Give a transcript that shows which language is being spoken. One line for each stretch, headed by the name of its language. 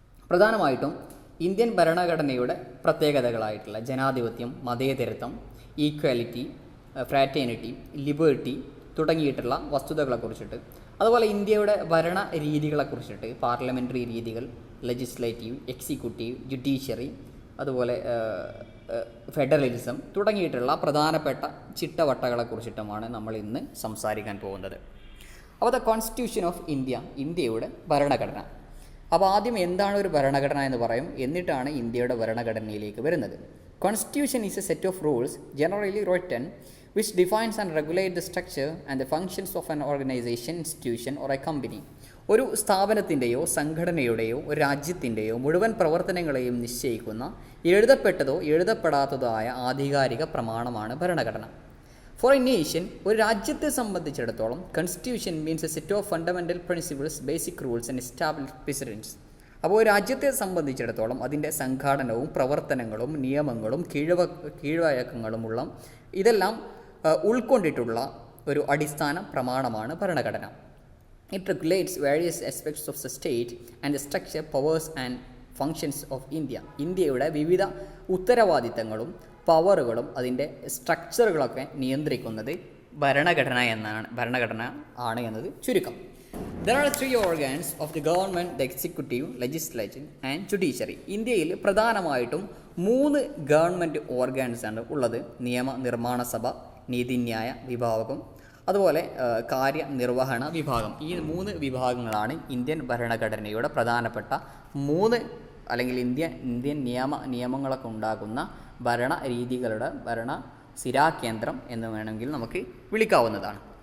Malayalam: പ്രധാനമായിട്ടും ഇന്ത്യൻ ഭരണഘടനയുടെ പ്രത്യേകതകളായിട്ടുള്ള ജനാധിപത്യം, മതേതരത്വം, ഈക്വാലിറ്റി, ഫ്രാറ്റേണിറ്റി, ലിബേർട്ടി തുടങ്ങിയിട്ടുള്ള വസ്തുതകളെക്കുറിച്ചിട്ട്, അതുപോലെ ഇന്ത്യയുടെ ഭരണ രീതികളെക്കുറിച്ചിട്ട്, പാർലമെൻ്ററി രീതികൾ, ലെജിസ്ലേറ്റീവ്, എക്സിക്യൂട്ടീവ്, ജുഡീഷ്യറി, അതുപോലെ ഫെഡറലിസം തുടങ്ങിയിട്ടുള്ള പ്രധാനപ്പെട്ട ചിട്ടവട്ടങ്ങളെക്കുറിച്ചിട്ടുമാണ് നമ്മൾ ഇന്ന് സംസാരിക്കാൻ പോകുന്നത്. അപ്പോൾ ദ കോൺസ്റ്റിറ്റ്യൂഷൻ ഓഫ് ഇന്ത്യ, ഇന്ത്യയുടെ ഭരണഘടന. അപ്പോൾ ആദ്യം എന്താണ് ഒരു ഭരണഘടന എന്ന് പറയും, എന്നിട്ടാണ് ഇന്ത്യയുടെ ഭരണഘടനയിലേക്ക് വരുന്നത്.
English: Constitution is a set of rules generally written which defines and regulate the structure and the functions of an organization, institution or a company.
Malayalam: ഒരു സ്ഥാപനത്തിൻ്റെയോ സംഘടനയുടെയോ ഒരു രാജ്യത്തിൻ്റെയോ മുഴുവൻ പ്രവർത്തനങ്ങളെയും നിശ്ചയിക്കുന്ന എഴുതപ്പെട്ടതോ എഴുതപ്പെടാത്തതോ ആയ ആധികാരിക പ്രമാണമാണ് ഭരണഘടന.
English: for a nation,
Malayalam: ഒരു രാജ്യത്തെ സംബന്ധിച്ചിടത്തോളം
English: Constitution means a set of fundamental principles, basic rules and established precedents.
Malayalam: അപ്പോൾ ഒരു രാജ്യത്തെ സംബന്ധിച്ചിടത്തോളം അതിൻ്റെ സംഘാടനവും പ്രവർത്തനങ്ങളും നിയമങ്ങളും കീഴ്വഴക്കങ്ങളുമുള്ള ഇതെല്ലാം ഉൾക്കൊണ്ടിട്ടുള്ള ഒരു അടിസ്ഥാന പ്രമാണമാണ് ഭരണഘടന.
English: It regulates various aspects of the state and the structure, powers and functions of India.
Malayalam: ഇന്ത്യയുടെ വിവിധ ഉത്തരവാദിത്തങ്ങളും പവറുകളും അതിൻ്റെ സ്ട്രക്ചറുകളൊക്കെ നിയന്ത്രിക്കുന്നത് ഭരണഘടന ആണ് എന്നത് ചുരുക്കം.
English: There are three organs of the government: the executive, legislative and judiciary.
Malayalam: ഇന്ത്യയിൽ പ്രധാനമായിട്ടും 3 ഗവൺമെൻറ് ഓർഗാൻസ് ആണ് ഉള്ളത്. നിയമനിർമ്മാണ സഭ, നീതിന്യായ വിഭാഗം, അതുപോലെ കാര്യനിർവഹണ വിഭാഗം. ഈ 3 വിഭാഗങ്ങളാണ് ഇന്ത്യൻ ഭരണഘടനയുടെ പ്രധാനപ്പെട്ട 3 അല്ലെങ്കിൽ ഇന്ത്യൻ നിയമങ്ങളൊക്കെ ഉണ്ടാകുന്ന ഭരണ രീതികളുടെ ഭരണ സിരാകേന്ദ്രം എന്ന് വേണമെങ്കിൽ നമുക്ക് വിളിക്കാവുന്നതാണ്.